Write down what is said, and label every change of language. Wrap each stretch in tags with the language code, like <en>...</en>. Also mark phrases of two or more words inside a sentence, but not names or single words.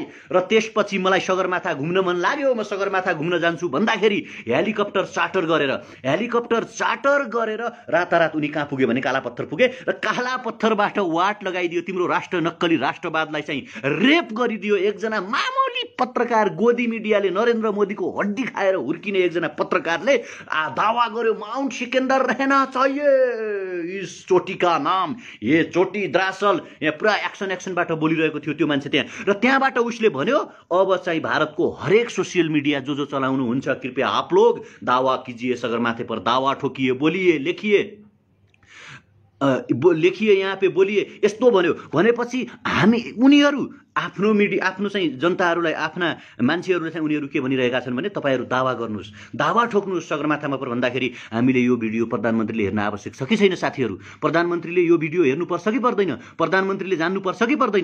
<ne>र त्यसपछि मलाई सगरमाथा घुम्न मन लाग्यो, म सगरमाथा घुम्न जान्छु भन्दाखेरि हेलिकप्टर चार्टर गरेर रातारात उनी कहाँ पुगे भने कालापत्थर पुगे, र कालापत्थरबाट वाट लगाइदियो, तिम्रो नक्कली राष्ट्रवादलाई चाहिँ रेप गरिदियो। एकजना मामूली पत्रकार, गोदी मिडियाले नरेन्द्र मोदीको हड्डी खाएर हुर्किने एकजना पत्रकारले दावा गर्यो माउन्ट सिकन्दर</ne> <hi>रहना चाहिए इस चोटी का नाम, ये चोटी द्रासल।</hi> <ne>यहाँ पुरा एक्सनबाट बोलिरहेको थियो त्यो मान्छे त्यहाँ, र त्यहाँबाट उसले भन्यो अब चाहिँ भारतको हरेक सोसियल मिडिया जो चलाउनुहुन्छ कृपया</ne> <hi>आप लोग दावा कीजिए, सगरमाथे पर दावा ठोकिए, बोलिए, लेखिए यहाँ पे बोलिए,</hi> <ne>यस्तो भन्यो। भनेपछि हामी उनीहरू आफ्नो चाहिँ जनताहरूलाई, आफ्ना मान्छेहरूले चाहिँ उनीहरू के भनिरहेका छन् भने तपाईँहरू दावा गर्नुहोस्, दावा ठोक्नुहोस् सगरमाथामा पर भन्दाखेरि हामीले यो भिडियो प्रधानमन्त्रीले हेर्न आवश्यक छ कि छैन साथीहरू? प्रधानमन्त्रीले यो भिडियो हेर्नुपर्छ कि पर्दैन? प्रधानमन्त्रीले जान्नुपर्छ कि पर्दैन?</ne>